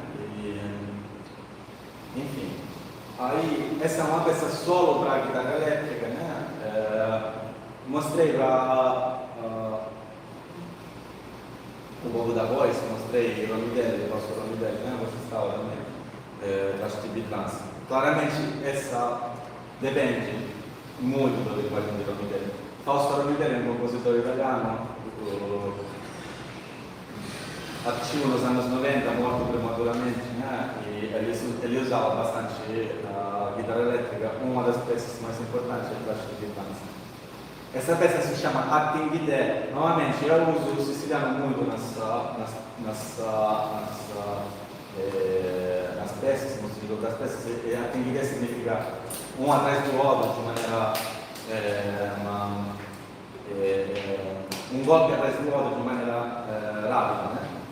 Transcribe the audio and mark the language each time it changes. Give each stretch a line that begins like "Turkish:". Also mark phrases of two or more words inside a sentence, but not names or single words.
Portuguese: E, enfim, aí essa é uma peça solo para a guitarra elétrica, né? Mostrei para o povo da voz, mostrei o Romidelli, o nosso Romidelli, né? Você estava também, acho que trans. Claramente essa depende muito da linguagem di Romidelli.
Italian: Fausto Romidelli è un compositore italiano, attivo
Portuguese: nos anos 90,
Italian: morto prematuramente, né?
Portuguese: E ele usava bastante a guitarra elétrica, uma das peças mais importantes é Flash de Dança. Essa peça se chama Attività. Normalmente eu uso o siciliano muito nas peças, no sentido das peças, e Attività significa um atrás do outro, de maneira um golpe atrás do outro de maneira rápida, né?